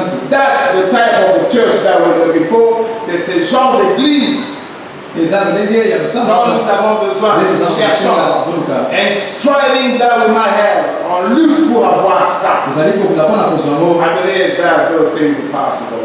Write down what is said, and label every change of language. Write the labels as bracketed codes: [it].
[en] That's the type of the church that we're looking for. [fr] C'est ce genre d'église dont nous avons besoin, nous cherchons, [en] and striving that we might have, [fr] en lutte pour avoir ça. [en] I believe that those things are possible.